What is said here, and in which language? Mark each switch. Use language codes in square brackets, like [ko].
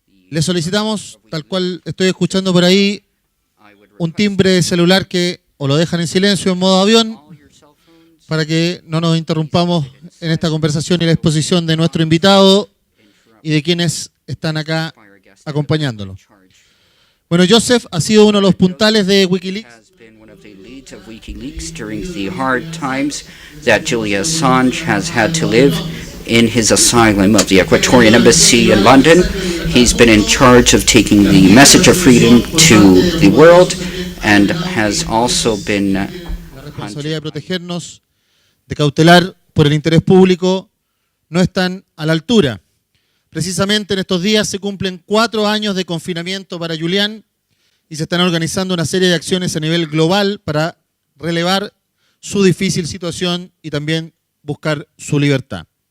[es] Le solicitamos, tal cual estoy escuchando por ahí, un timbre de celular que o lo dejan en silencio en modo avión para que no nos interrumpamos en esta conversación y la exposición de nuestro invitado y de quienes están acá acompañándolo. Bueno, Joseph ha sido uno de los puntales de Wikileaks. [en] Of WikiLeaks during the hard times that Julian Assange has had to live in his asylum of the Ecuadorian Embassy in London. He's been in charge of taking the message of freedom to the world and has also been [es] La responsabilidad de protegernos, de cautelar por el interés público, no están a la altura. Precisamente en estos días se cumplen 4 años de confinamiento para Julian y se están organizando una serie de acciones a nivel global para relevar su difícil situación y también buscar su libertad.